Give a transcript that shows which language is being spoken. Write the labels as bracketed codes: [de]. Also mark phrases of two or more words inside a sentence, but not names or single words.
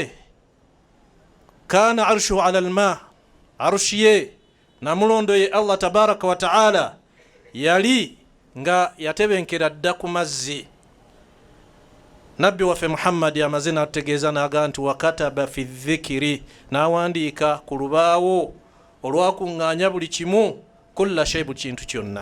[lg] Naye [ar] كان عرشه على الماء, [lg] arshi ye namulondo ye Allah [ar] تبارك وتعالى [lg] yali nga yatebenkera dda ku mazzi. Nabbi waffe Muhammad yamaze n'ategeeza n'aga nti [ar] وكتب في الذكر, [lg] n'awandiika ku lubaawo olwakuŋŋaanya buli kimu, [ar] كل شيء, [lg] buli kintu kyonna.